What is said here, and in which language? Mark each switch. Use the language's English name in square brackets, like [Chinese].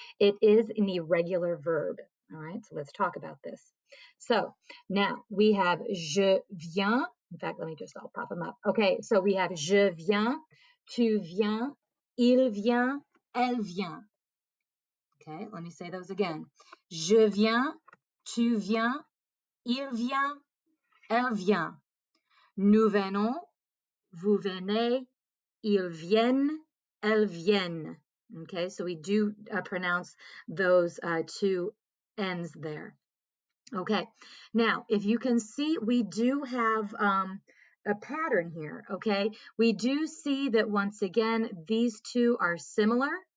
[English] It is an irregular verb, all right? So let's talk about this. So now we have [French] je viens. [English] In fact, I'll pop them up. Okay, so we have [French] je viens, tu viens, il vient, elle vient. [English] Okay, let me say those again. [French] Je viens, tu viens, il vient, elle vient. Nous venons, vous venez, ils viennent, elles viennent. [English] Okay, so we do pronounce those two N's there. Okay, now if you can see, we do have a pattern here. Okay, we do see that once again, these two are similar.